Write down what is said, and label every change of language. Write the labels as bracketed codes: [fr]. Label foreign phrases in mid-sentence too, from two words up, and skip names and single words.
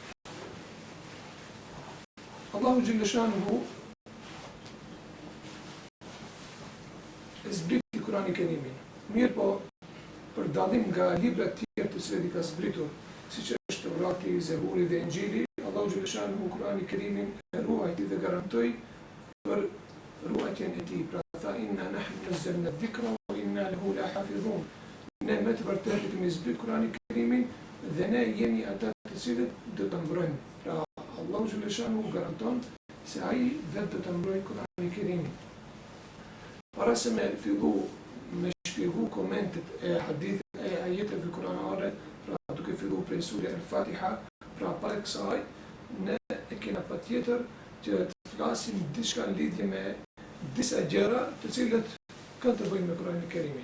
[sq] Allahu [ar] جل شأنه [sq] zbriti Kur'anin e Kerimin. Mirë po, për dallim nga libra të tjerë të cilat i ka zbritur, siç është Taurati, Zeburi dhe Injili, Allahu [ar] جل شأنه [sq] Kur'anin e Kerimin e ruajti dhe garantoi për ruajtjen e tij. Pra tha [ar] إنا نحن نزلنا الذكر وإنا له لحافظون. [sq] Ne me të vërtetë kemi zbrit Kur'anin e Kerimin dhe ne jemi ata të cilët do ta mbrojmë. Pra Allahu [ar] جل شأنه [sq] garanton se ai vetë do ta mbrojë Kur'anin e Kerimin. Para se me fillu me shpjegu komentet e hadithet e ajeteve kuranore, pra duke fillu prej surja al-Fatiha, pra para kësaj, ne e kena patjetër që të flasim diçka në lidhje me disa gjëra të cilat kanë të bëjnë me Kur'anin e Kerimin.